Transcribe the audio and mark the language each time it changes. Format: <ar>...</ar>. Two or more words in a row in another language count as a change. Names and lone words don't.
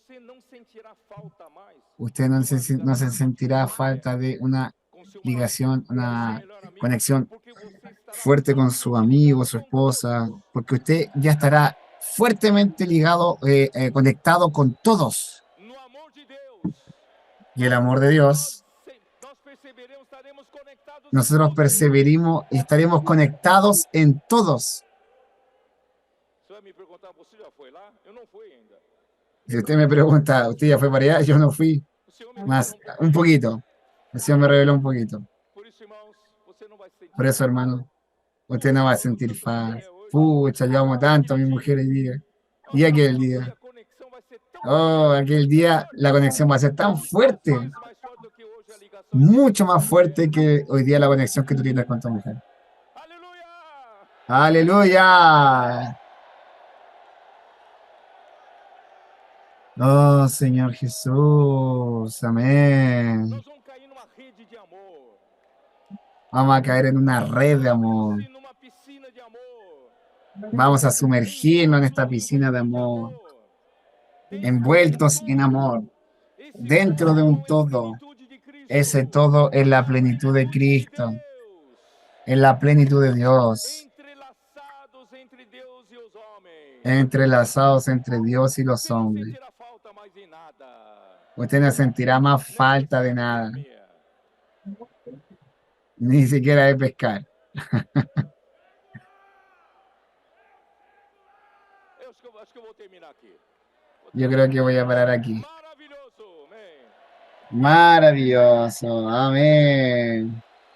<es>Usted no se sentirá falta de una ligación, una conexión fuerte con su amigo, su esposa, porque usted ya estará fuertemente ligado, conectado con todos. Y el amor de Dios nosotros perseveremos y estaremos conectados en todos.</es> <pt>Você vai me perguntar, você já foi lá? Eu não fui ainda.</pt> <es>Si usted me pregunta, ¿usted ya fue para allá? Yo no fui.</es> <pt>O Senhor me</pt> <es>Más,</es> <pt>revelou</pt> <es>un poquito. El Señor me reveló un poquito.</es> <pt>Por isso, irmãos, você não vai sentir.</pt> <es>Por eso, hermano, usted no va a sentir paz. Pucha, yo amo tanto a mi mujer hoy día. Y aquel día.</es> <pt>A conexão vai ser tão</pt> <es>Oh, aquel día la conexión va a ser tan fuerte,</es> <pt>mais forte do que hoje a ligação.</pt> <es>mucho más fuerte que hoy día la conexión que tú tienes con tu mujer.</es> <pt>Aleluia!</pt> <es>Aleluya. Oh, Señor Jesús. Amén.</es> <pt>Nós vamos cair numa rede de amor.</pt> <es>Vamos a caer en una red de amor.</es> <pt>E numa piscina de amor.</pt> <es>Vamos a sumergirnos en esta piscina de amor, envueltos en amor, dentro de un todo. Ese todo es la plenitud de Cristo, es la plenitud de Dios,</es> <pt>Entrelaçados entre Deus e os homens.</pt> <es>entrelazados entre Dios y los</es> <pt>Não</pt> <es>hombres.</es> <pt>sentirá falta mais em nada.</pt> <es>Usted no sentirá más falta de nada, ni siquiera de pescar.</es> <pt>Acho que eu vou terminar aqui.</pt> <es>Yo creo que voy a parar aquí.</es> <pt>Maravilhoso, amém.</pt> <es>Maravilloso, amén.</es>